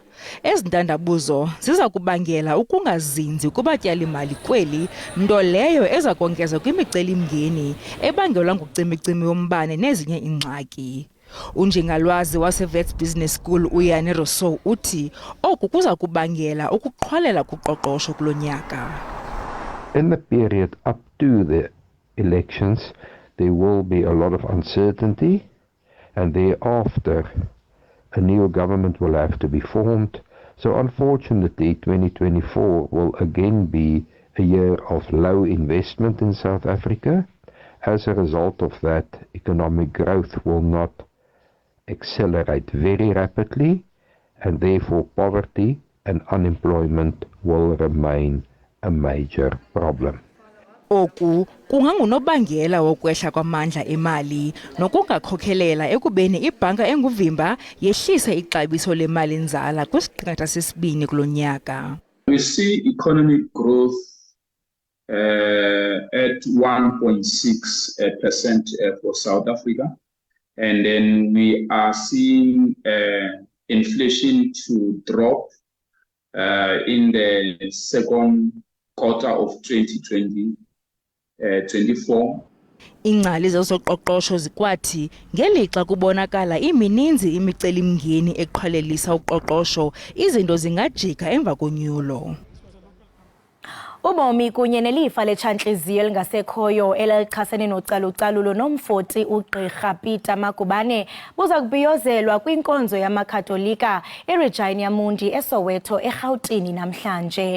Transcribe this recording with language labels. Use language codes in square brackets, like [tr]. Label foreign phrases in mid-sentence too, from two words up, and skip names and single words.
[xh] Ezintandabuzo ziza kubangela ukungazinzi kubatyali-mali kweli, nto leyo eza kongeza kwimiceli-mngeni ebangelwa ngucimicimi wombane nezinye ingxaki. Unjingalwazi waseWits Business School uYane Rousseau uthi oku kuza kubangela ukuqhwalela kuqoqosho kulonyaka. [en] In the period up to the elections, there will be a lot of uncertainty, and thereafter a new government will have to be formed. So unfortunately, 2024 will again be a year of low investment in South Africa. As a result of that, economic growth will not accelerate very rapidly, and therefore poverty and unemployment will remain a major problem. [xh] Oku kungangunobangela wokwehla kwamandla emali nokungakhokhelela ekubeni ibhanka enguvimba yehlise ixabiso lemali nzala kwisiqingatha sesibini kulonyaka. [en] We see economic growth at 1.6% for South Africa, and then we are seeing inflation to drop in the second quarter of 2024. [xh] Ingcali zezoqoqosho zikwathi ngelixa kubonakala imininzi imiceli-mngeni eqhwalelisa uqoqosho, izinto zingajika emva konyulo. Ubomi kunye nelifa letshantliziyo elingasekhoyo elixhasene nocalucalulo nomfoti uGqirha Peter Magubane buza kubhiyozelwa kwinkonzo yamakatolika eRegina Mundi eSoweto eRhawutini namhlanje.